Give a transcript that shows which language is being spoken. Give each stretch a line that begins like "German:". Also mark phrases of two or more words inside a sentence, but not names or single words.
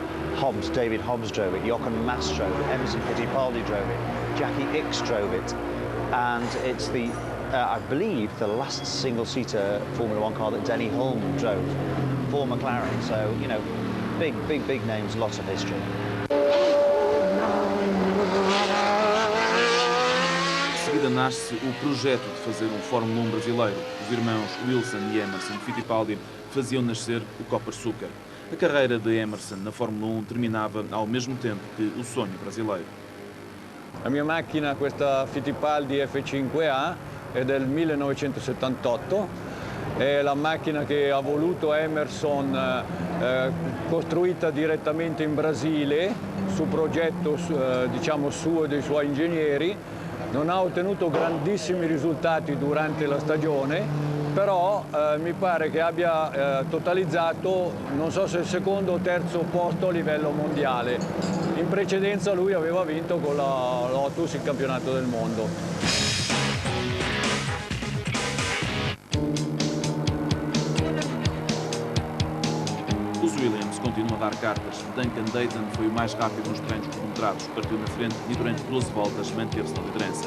English: David Hobbs drove it, Jochen Mass drove it, Emerson Fittipaldi drove it, Jackie Ickx drove it, and it's the, I believe, the last single-seater Formula One car that Denny Hulme drove for McLaren. So, you know, big names, lots of history.
Portuguese: De seguida nasce o projeto de fazer um Fórmula 1 brasileiro. Os irmãos Wilson e Emerson Fittipaldi faziam nascer o Copa Açúcar. A carreira de Emerson na Fórmula 1 terminava ao mesmo tempo que o sonho brasileiro.
Italian: La mia macchina, questa Fittipaldi F5A, è del 1978. È la macchina che ha voluto Emerson, costruita direttamente in Brasile, su progetto diciamo suo e dei suoi ingegneri. Non ha ottenuto grandissimi risultati durante la stagione, però mi pare che abbia totalizzato, non so se il secondo o terzo posto a livello mondiale. In precedenza lui aveva vinto con la Lotus il campionato del mondo.
Portuguese: Os Williams continuam a dar cartas. Duncan Dayton foi o mais rápido nos treinos cronometrados, partiu na frente e durante 12 voltas manteve-se na liderança.